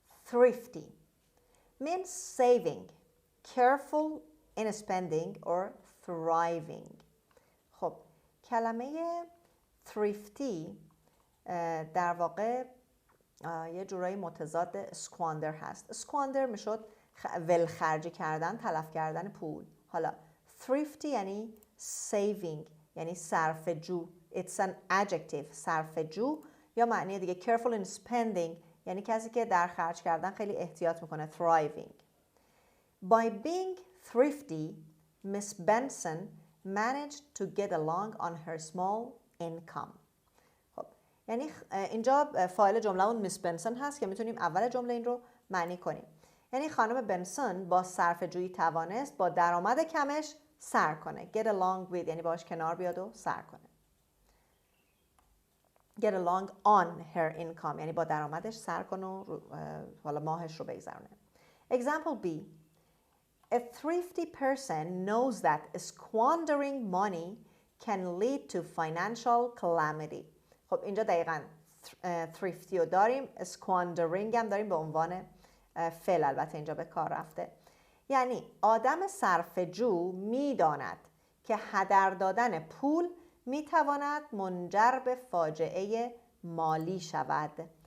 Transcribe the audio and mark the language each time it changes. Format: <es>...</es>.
<en>Thrifty means saving, careful in spending or thriving.</en> <fa>خب کلمه thrifty در واقع یه جورایی متضاد squander هست. squander میشد ولخرجی کردن، تلف کردن پول. حالا thrifty یعنی saving، یعنی صرفه‌جو.</fa> <en>It's an adjective.</en> <fa>صرفه‌جو یا معنی دیگه</fa> <en>careful in spending</en> <fa>یعنی کسی که در خرج کردن خیلی احتیاط میکنه.</fa> <en>thriving. By being thrifty, Miss Benson managed to get along on her small income.</en> <fa>خب یعنی اینجا فاعل جمله‌مون میس بنسون هست که میتونیم اول جمله این رو معنی کنیم. یعنی خانم بنسون با صرفه‌جویی توانست با درآمد کمش سر کنه.</fa> <en>Get along with</en> <fa>یعنی باهاش کنار بیاد و سر کنه.</fa> <en>Get along on her income</en> <fa>یعنی با درآمدش سر کنه و حالا ماهش رو بگذرونه.</fa> <en>Example B. A thrifty person knows that squandering money can lead to financial calamity.</en> <fa>خب اینجا دقیقاً thrifty رو داریم، squandering هم داریم به عنوان فعل، البته اینجا به کار رفته. یعنی آدم صرفه‌جو می‌داند که هدر دادن پول می‌تواند منجر به فاجعه مالی شود.</fa>